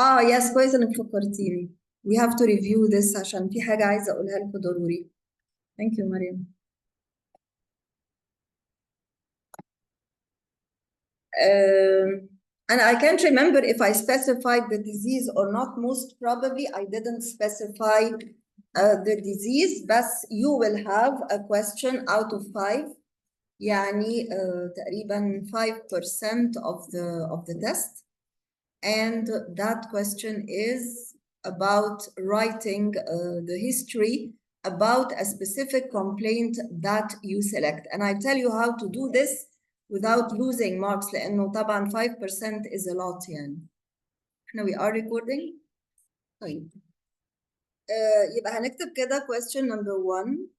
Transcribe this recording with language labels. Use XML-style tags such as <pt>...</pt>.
<en>Yes</en> <ar>كويس انك فكرتيني.</ar> <en>We have to review this</en> <ar>عشان في حاجة عايزة أقولها لكم ضروري.</ar> <en>Thank you مريم. And I can't remember if I specified the disease or not. Most probably I didn't specify the disease, but you will have a question out of 5.</en> <ar>يعني تقريبا</ar> <en>5% of the test. And that question is about writing the history about a specific complaint that you select. And I tell you how to do this without losing marks</en> <ar>لأنه طبعا</ar> <en>5% is a lot</en> <ar>يعني. احنا</ar> <en>we are recording.</en> <ar>طيب. يبقى هنكتب كده</ar> <en>question number 1.</en>